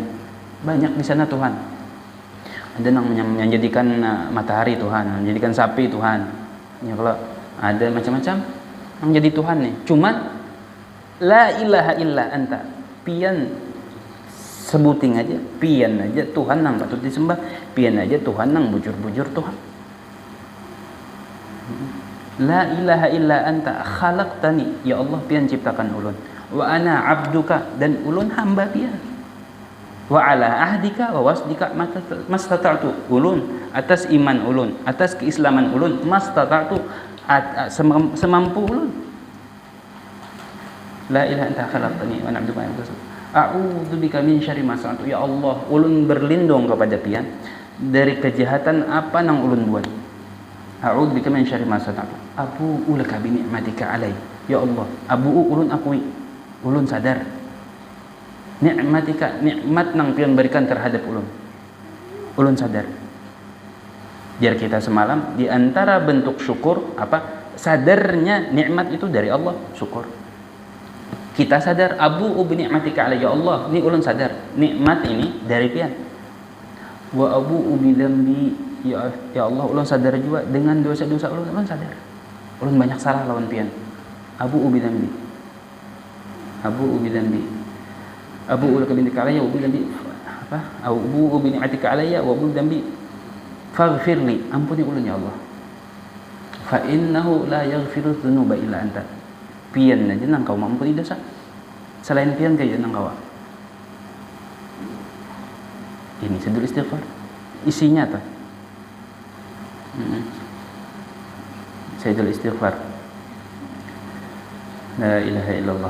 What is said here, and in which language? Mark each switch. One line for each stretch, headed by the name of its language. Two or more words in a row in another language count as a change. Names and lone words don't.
Banjar: Banyak di sana Tuhan. Ada nang menjadikan matahari Tuhan, menjadikan sapi Tuhan. Ya, kalau ada macam-macam yang jadi Tuhan nih.
Arabic: Cuman لا إله إلا أنت,
Banjar: pian sebuting aja, pian aja Tuhan nang patut disembah, pian aja Tuhan nang bujur-bujur Tuhan.
Arabic: لا إله إلا أنت خلقتني,
Banjar: ya Allah pian ciptakan ulun.
Arabic: وأنا عبدك,
Banjar: dan ulun hamba pian.
Arabic: وعلى عهدك ووعدك ما استطعت,
Banjar: ulun atas iman ulun, atas keislaman ulun, mastata'tu, semampu ulun.
Arabic: لا إله أنت خلقتني وأنا عبدك وأعوذ بك من شر ما صنعت,
Banjar: ya Allah ulun berlindung kepada pian dari kejahatan apa nang ulun buat.
Arabic: أعوذ بك من شر ما صنعت أبوء لك بنعمتك علي,
Banjar: ya Allah abu'u ulun akui, ulun sadar ni'matika, nikmat nang pian berikan terhadap ulun sadar. Biar kita semalam di antara bentuk syukur apa? Sadarnya nikmat itu dari Allah, syukur. Kita sadar
Arabic: أبوء بنعمتك علي,
Banjar: ya Allah ini ulun sadar nikmat ini dari pian.
Arabic: وأبوء بذنبي,
Banjar: ya Allah ulun sadar juga dengan dosa-dosa ulun sadar. Ulun banyak salah lawan pian.
Arabic: أبوء بذنبي أبوء بذنبي. أبوء لك بنعمتك علي وبذنبي apa? أبوء بنعمتك علي وبذنبي فاغفر لي,
Banjar: ampuni ulun ya Allah.
Arabic: فإنه لا يغفر الذنوب إلا أنت.
Banjar: Pian aja nang kau mampuni dosa, selain pian kayak nang kau. Ini
Arabic: سيد الاستغفار,
Banjar: isinya tuh.
Arabic: سيد الاستغفار لا إله إلا الله.